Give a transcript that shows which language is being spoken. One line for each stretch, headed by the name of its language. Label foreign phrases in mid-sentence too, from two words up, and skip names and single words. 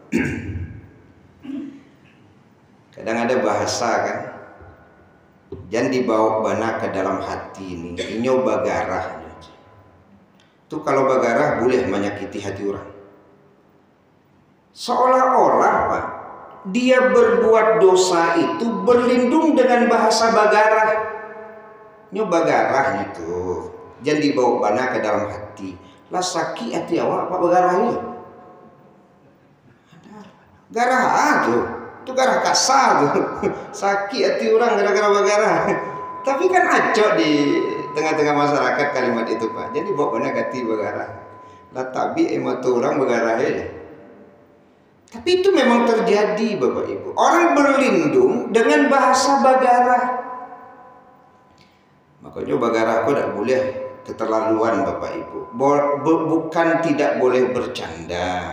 Indonesian: Kadang ada bahasa kan, jangan
Minangkabau: dibawa bana
Indonesian: ke dalam hati ini.
Minangkabau: Inyo bagarah.
Indonesian: Itu kalau bagarah boleh menyakiti hati orang. Seolah-olah Pak, dia berbuat dosa itu berlindung dengan bahasa bagarah.
Minangkabau: Inyo bagarah itu.
Indonesian: Jangan
Minangkabau: dibawa bana
Indonesian: ke dalam hati.
Minangkabau: Lah sakit hati awak Pak bagarah ini. Garah tuh.
Indonesian: Itu garah kasar tuh. Sakit hati orang gara-gara bagarah. Tapi kan acok di tengah-tengah masyarakat kalimat itu Pak.
Minangkabau: Jadi bawa bana hati bagarah. Lah tabi emot orang bagarah ya.
Indonesian: Tapi itu memang terjadi Bapak Ibu. Orang berlindung dengan bahasa bagarah. Makanya bagarah aku tidak boleh keterlaluan Bapak Ibu. Bukan tidak boleh bercanda.